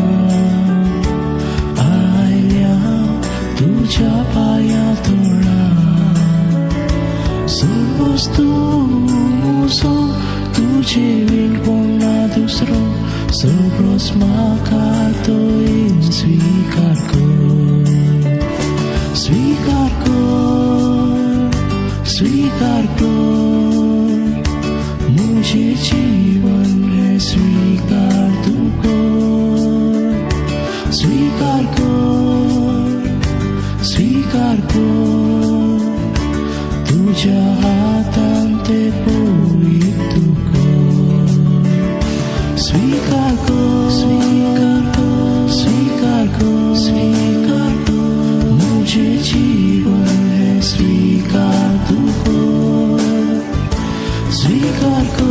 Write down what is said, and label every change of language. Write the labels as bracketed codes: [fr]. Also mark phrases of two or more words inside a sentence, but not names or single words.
[kok] तुझ्या पाया थोडा सर्वच तू म्हजो तुझे विण कोण ना दुसरो सर्वच म्हाका तोयेन स्वीकार कर [hi] मुझे जीवन है स्वीकार तू [kok] कर स्वीकार कर तुझ्या हातान ते पोळी तू कर स्वीकार कर [hi] मुझे जीवन है स्वीकार तू कर स्वीकार